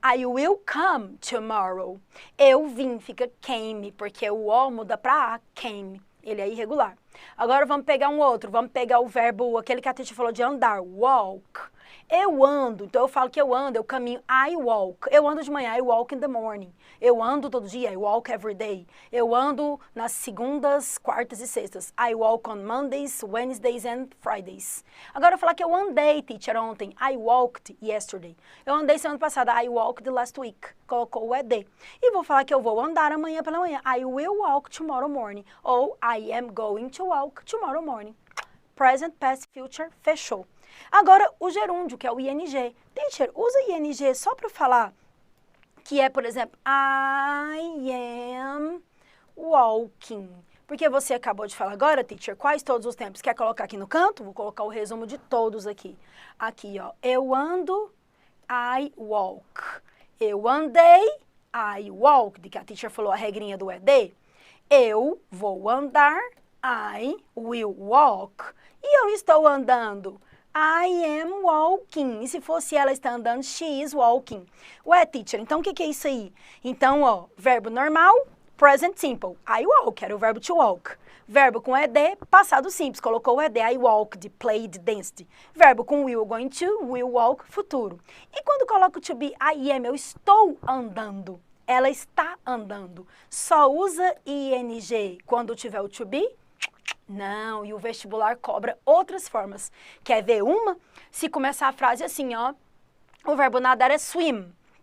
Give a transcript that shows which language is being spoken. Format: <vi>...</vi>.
<en>I will come tomorrow.</en> <pt>Eu vim, fica came, porque o O muda para A, came. Ele é irregular. Agora vamos pegar um outro. Vamos pegar o verbo, aquele que a Titi falou de andar, walk. Eu ando, então eu falo que eu ando, eu caminho, I walk. Eu ando de manhã,</pt> <en>I walk in the morning.</en> <pt>Eu ando todo dia,</pt> <en>I walk every day.</en> <pt>Eu ando nas segundas, quartas e sextas.</pt> <en>I walk on Mondays, Wednesdays and Fridays.</en> <pt>Agora eu falar que eu andei, teacher, ontem.</pt> <en>I walked yesterday.</en> <pt>Eu andei semana passada,</pt> <en>I walked last week.</en> <pt>Colocou o ED. E vou falar que eu vou andar amanhã pela manhã.</pt> <en>I will walk tomorrow morning. Ou I am going to walk tomorrow morning. Present, past, future,</en> <pt>fechou. Agora, o gerúndio, que é o ING. Teacher, usa ING só para falar que é, por exemplo,</pt> <en>I am walking.</en> <pt>Porque você acabou de falar agora, teacher, quais todos os tempos? Quer colocar aqui no canto? Vou colocar o resumo de todos aqui. Aqui, ó. Eu ando,</pt> <en>I walk.</en> <pt>Eu andei,</pt> <en>I walked.</en> <pt>Que a teacher falou a regrinha do ED. Eu vou andar,</pt> <en>I will walk.</en> <pt>E eu estou andando.</pt> <en>I am walking.</en> <pt>E se fosse ela está andando,</pt> <en>she is walking.</en> <pt>Ué, teacher, então o que é isso aí? Então, ó, verbo normal, present simple. I walk, era o verbo to walk. Verbo com ED, passado simples. Colocou o</pt> <en>ED, I walked, played, danced.</en> <pt>Verbo com</pt> <en>will, going to, will walk, futuro.</en> <pt>E quando coloco to be,</pt> <en>I am,</en> <pt>eu estou andando. Ela está andando. Só usa ing quando tiver o to be? Não, e o vestibular cobra outras formas. Quer ver uma? Se começar a frase assim, ó, o verbo nadar é swim.</pt>